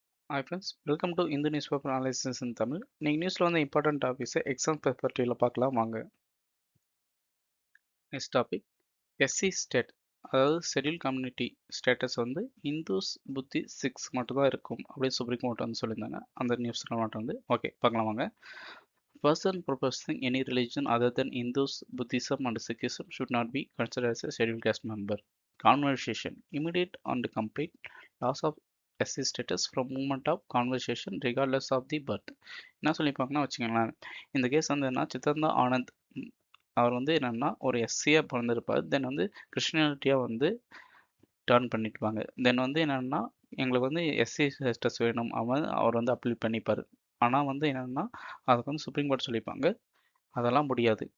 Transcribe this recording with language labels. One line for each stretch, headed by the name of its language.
English: Hi friends, welcome to Hindu newspaper analysis in Tamil.
Tamil: நீங்க நியூஸ்ல வந்து இம்பார்ட்டன்ட் டாபிக்ஸ் எக்ஸாம் பெர்ஸ்பெக்டிவ்ல பார்க்கலாம் வாங்க. நெக்ஸ்ட் டாபிக் எஸ்சி ஸ்டேட், அதாவது ஷெட்யூல் கம்யூனிட்டி ஸ்டேட்டஸ் வந்து இந்துஸ் புத்தி சிக்ஸ் மட்டும் தான் இருக்கும் அப்படின்னு சுப்ரீம் கோர்ட் வந்து சொல்லியிருந்தாங்க. அந்த நியூஸ்ல மட்டும் வந்து ஓகே பார்க்கலாம் வாங்க.
English: Person professing any religion other than Hindus, Buddhism and Sikhism should not be considered as a scheduled caste member. Conversation. Immediate and complete loss of SC status from moment of conversation regardless of the birth.
Tamil: என்ன சொல்லியிருப்பாங்கன்னா வச்சுக்கோங்களேன், இந்த case வந்து என்ன சித்தந்தா ஆனந்த் அவர் வந்து என்னன்னா ஒரு எஸ்சியாக பிறந்திருப்பார். தென் வந்து கிறிஸ்டியானிட்டியாக வந்து டர்ன் பண்ணிட்டுவாங்க. தென் வந்து என்னன்னா எங்களுக்கு வந்து எஸ்சி ஸ்டேட்டஸ் வேணும் அவர் வந்து அப்ளை பண்ணிப்பார். ஆனால் வந்து என்னன்னா அதுக்கு வந்து சுப்ரீம் கோர்ட் சொல்லியிருப்பாங்க அதெல்லாம் முடியாது.